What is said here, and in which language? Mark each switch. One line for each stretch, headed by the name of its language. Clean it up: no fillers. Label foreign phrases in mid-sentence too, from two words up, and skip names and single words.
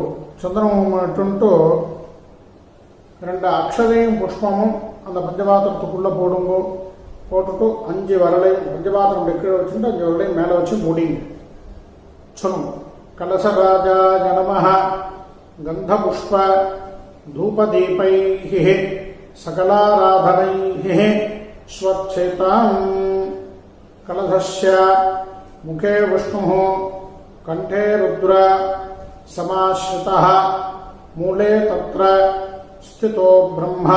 Tamil: சந்தன குங்குமம் இட்டுன்ட்டு 2 அக்ஷதையும் புஷ்பமும் அந்த பஞ்சபாத்திரத்துக்குள்ளே போடுங்கோ. போட்டுட்டு 5 வரலையும் பஞ்சபாத்திரம் கீழே வச்சுட்டு 5 வரலையும் மேலே வச்சு மூடிங்க.
Sanskrit: சொல்லுங்க. कलशराजा नमः गन्धपुष्प धूपदीपैः सकलाराधनैः स्वच्छेताम्. कलशस्य मुखे विष्णुः कंठे रुद्र समाश्रितः मूले तत्र स्थितो ब्रह्मा